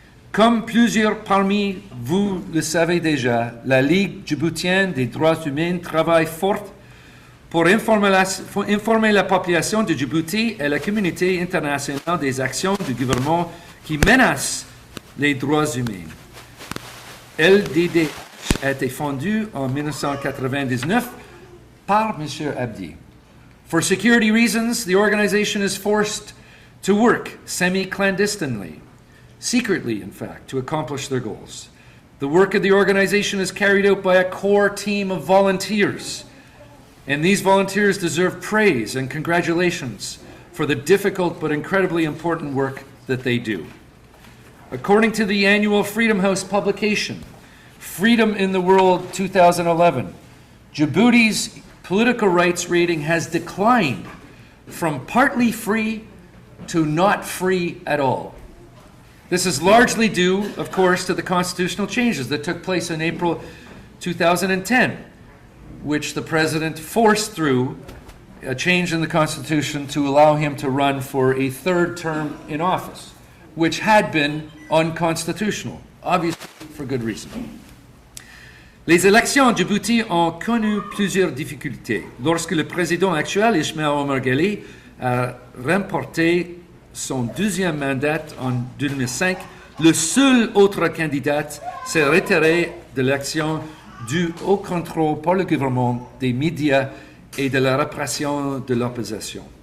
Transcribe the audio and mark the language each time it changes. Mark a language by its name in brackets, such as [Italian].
[French] Comme plusieurs parmi vous le savez déjà, la Ligue djiboutienne des droits humains travaille fort pour informer la population de Djibouti et la communauté internationale des actions du gouvernement qui menacent les droits humains. LDDH a été fondue en 1999 par M. Abdi. [English] For security reasons, the organization is forced to work semi-clandestinely, secretly, in fact, to accomplish their goals. The work of the organization is carried out by a core team of volunteers, and these volunteers deserve praise and congratulations for the difficult but incredibly important work that they do. According to the annual Freedom House publication, Freedom in the World 2011, Djibouti's political rights rating has declined from partly free to not free at all. This is largely due, of course, to the constitutional changes that took place in April 2010, which the president forced through a change in the Constitution to allow him to run for a third term in office, which had been unconstitutional, obviously for good reason. [French] Les élections en Djibouti ont connu plusieurs difficultés. Lorsque le président actuel, Ismaël Omar Guelleh, a remporté son deuxième mandat en 2005, le seul autre candidat s'est retiré de l'élection dû au contrôle par le gouvernement des médias et de la répression de l'opposition.